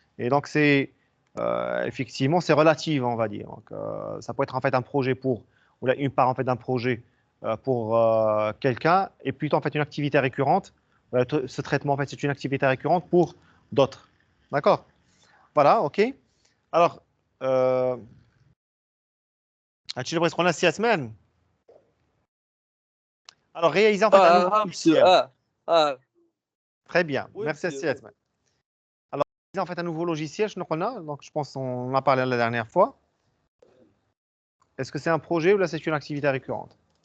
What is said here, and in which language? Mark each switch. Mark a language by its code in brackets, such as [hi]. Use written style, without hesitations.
[fr] Et donc c'est effectivement c'est relatif on va dire. Donc, ça peut être en fait un projet pour ou là, une part en fait d'un projet pour quelqu'un et plutôt en fait une activité récurrente. Ce traitement en fait c'est une activité récurrente pour d'autres. D'accord? Voilà, ok. [ar] Alors هادشي اللي بغيت تقولنا السي عثمان. [fr] Alors, réaliser en fait un nouveau monsieur, logiciel. Très bien. oui, Merci monsieur. [ar] السي عثمان. [fr] Alors, réaliser en fait un nouveau logiciel, [ar] شنو قلنا? [fr] Donc, je pense qu'on en a parlé la dernière fois. Est-ce que c'est un projet ou là c'est une activité récurrente?